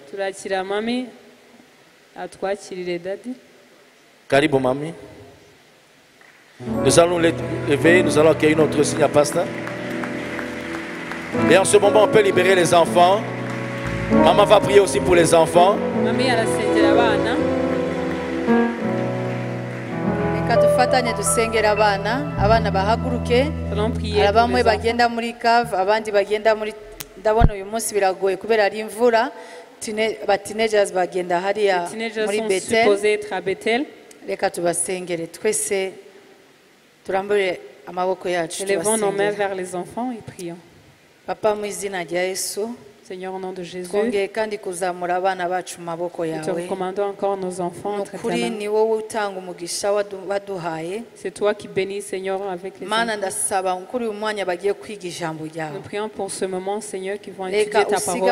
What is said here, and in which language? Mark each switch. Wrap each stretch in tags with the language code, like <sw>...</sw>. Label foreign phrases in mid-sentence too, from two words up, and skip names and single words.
<sw>Karibu Mami.</sw> <fr>Nous allons lever, nous allons accueillir notre signe pasteur. Et en ce moment, on peut libérer les enfants. Maman va prier aussi pour les enfants.</fr> <rw>Tufatanye dusengera abana bahaguruke. Abamwe bagenda muri cave, abandi bagenda muri ndabona uyu munsi biragoye kubera ari imvura. Ba teenagers bagenda hariya muri Betel. Reka tubasengere twese turambure amaboko yacu.</rw> <fr>Élevons nos mains vers les enfants et prions.</fr> <rw>Papa mu izina rya Yesu.</rw> <fr>Seigneur, au nom de Jésus, nous te recommandons encore nos enfants entre tes mains. C'est toi qui bénis, Seigneur, avec les enfants. Nous prions pour ce moment, Seigneur, qui vont étudier ta parole.</fr>